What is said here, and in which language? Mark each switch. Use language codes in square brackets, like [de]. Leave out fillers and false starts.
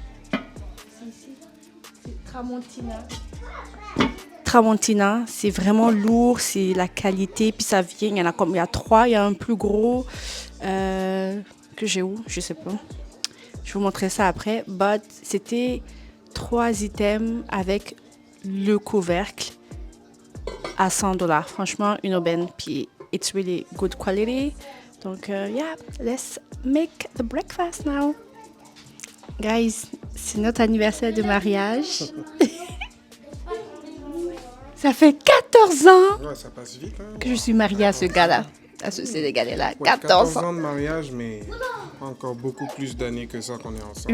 [fr] C'est Tramontina. Tramontina, c'est vraiment lourd, c'est la qualité, puis ça vient, il y a 3, il y a un plus gros que j'ai où, je sais pas. Je vous montrerai ça après. But c'était 3 items avec le couvercle à $100. Franchement, une aubaine. [en] Puis, it's really good quality. Donc, yeah, let's make the breakfast now. [fr] Guys, c'est notre anniversaire de mariage. Ça fait 14 ans Ouais, ça passe vite. Hein? que je suis mariée à ce gars-là, à ce Sénégalais-là. Ouais, 14 ans. ans de mariage, mais encore beaucoup plus d'années que ça qu'on est ensemble.